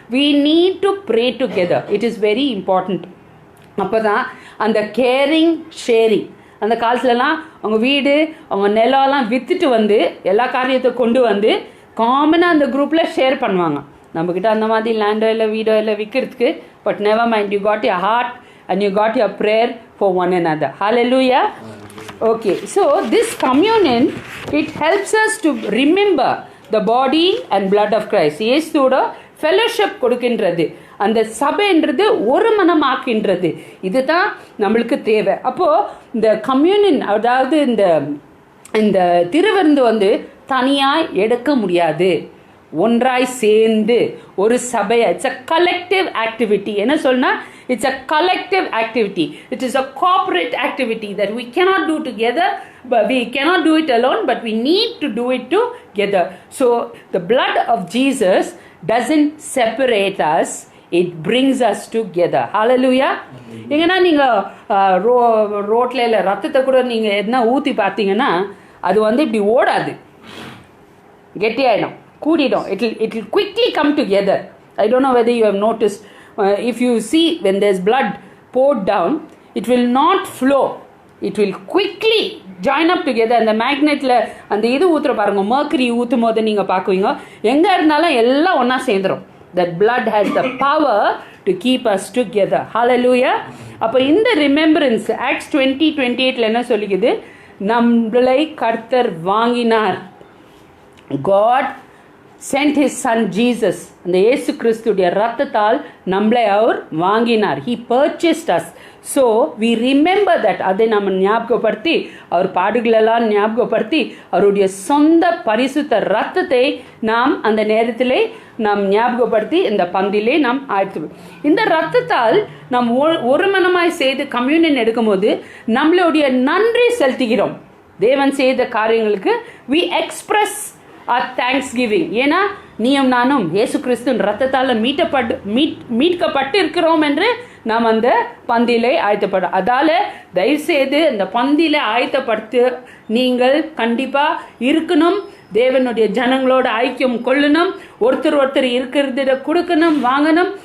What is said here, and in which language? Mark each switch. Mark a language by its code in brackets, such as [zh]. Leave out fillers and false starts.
[en] We need to pray together. It is very important. [ta] அப்போ தான் அந்த கேரிங் ஷேரிங், அந்த காலத்துலலாம் அவங்க வீடு அவங்க நிலம்லாம் விற்றுட்டு வந்து எல்லா காரியத்தை கொண்டு வந்து காமனாக அந்த குரூப்பில் ஷேர் பண்ணுவாங்க. நம்மக்கிட்ட அந்த மாதிரி லேண்டோ இல்லை வீடோ இல்லை விற்கிறதுக்கு, [en] But never mind, you got your heart and you got your prayer for one another. Hallelujah. Okay, so this communion, it helps us to remember the body and blood of Christ. [ta] இயேசுவோட fellowship கொடுக்கின்றது, அந்த சபைன்றது ஒரு மனமாக்கின்றது. இதுதான் நம்மளுக்கு தேவை. அப்போது இந்த communion, அதாவது இந்த திருவிருந்து வந்து தனியாய் எடுக்க முடியாது, ஒன்றாய் சேர்ந்து ஒரு சபை. [en] It's a collective activity. [ta] என்ன சொன்னா, [en] It's a collective activity. It is a corporate activity that we cannot do together, but we cannot do it alone, but we need to do it together. So the blood of Jesus doesn't separate us, it brings us together. Hallelujah. [ta] எங்கன்னா நீங்கள் ரோட்டில் இல்லை ரத்தத்தை கூட நீங்கள் எதுனா ஊற்றி பார்த்தீங்கன்னா அது வந்து இப்படி ஓடாது, கெட்டியாயிடும், கூடிடும். [en] It will quickly come together. I don't know whether you have noticed, if you see when there's blood poured down, it will not flow. It will quickly join up together. [ta] அந்த மேக்னெட்டில் அந்த இது ஊற்றுற பாருங்க, மர்க்கரி ஊற்றும் போது நீங்கள் பார்க்குவீங்க, எங்கே இருந்தாலும் எல்லாம் ஒன்றா சேர்ந்துடும். [en] That blood has the power to keep us together. Hallelujah. [ta] அப்போ இந்த ரிமெம்பரன்ஸ் Acts 20:28 என்ன சொல்லிக்குது? நம்மளை கர்த்தர் வாங்கினார். [en] God sent his son Jesus. [ta] அந்த இயேசு கிறிஸ்துடைய ரத்தத்தால் நம்மளை அவர் வாங்கினார். [en] He purchased us. So we remember that. [ta] அதை நம்ம ஞாபகப்படுத்தி, அவர் பாடுகளெல்லாம் ஞாபகப்படுத்தி, அவருடைய சொந்த பரிசுத்த ரத்தத்தை நாம் அந்த நேரத்திலே நாம் ஞாபகப்படுத்தி இந்த பந்திலே நாம் ஆழ்த்து. இந்த ரத்தத்தால் நாம் ஒரு மனமாய் செய்து கம்யூனியன் எடுக்கும்போது நம்மளுடைய நன்றி செலுத்துகிறோம். தேவன் செய்த காரியங்களுக்கு [en] we express our thanksgiving. [ta] ஏன்னா நீயும் நானும் இயேசு கிறிஸ்துவின் ரத்தத்தால் மீட்கப்பட்டு இருக்கிறோம் என்று நாம் அந்த பந்தியிலே ஆயத்தப்படும். அதால தயவுசெய்து இந்த பந்தியிலே ஆயத்தப்படுத்த நீங்கள் கண்டிப்பாக இருக்கணும். தேவனுடைய ஜனங்களோட ஐக்கியம் கொள்ளணும். ஒருத்தர் இருக்கிறத கொடுக்கணும், வாங்கணும்.